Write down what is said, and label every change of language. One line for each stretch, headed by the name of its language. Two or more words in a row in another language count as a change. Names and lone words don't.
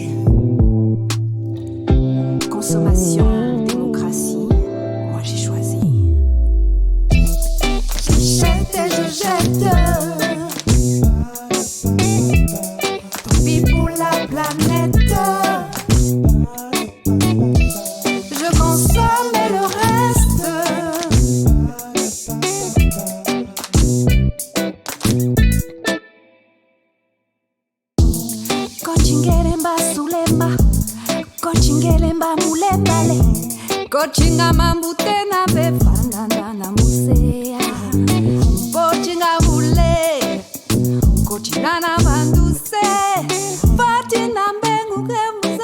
French: Consommation, démocratie, moi j'ai choisi. Je jette. Tant pis pour la planète. Je consomme et le reste,
Kongo: Kochingelemba sulemba, kochingelemba mulembale, kochinga mambute na befana na musea, kochinga bule, kochina na banduse, fatina mbengu ke